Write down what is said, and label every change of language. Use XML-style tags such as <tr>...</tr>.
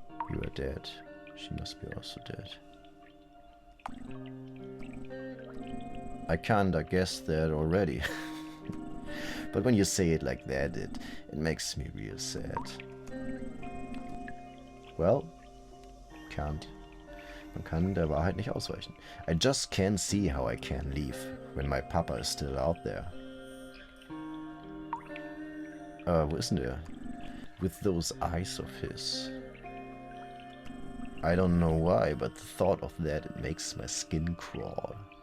<en>You are dead. She must be also dead. I kinda guessed that already. But when you say it like that, it makes me real sad.</en> <de>Well, man kann der Wahrheit nicht ausweichen.</de> <en>I just can't see how I can leave when my papa is still out there.</en> <de>Wo ist denn der?</de> <en>With those eyes of his. I don't know why, but the thought of that, it makes my skin crawl.</en>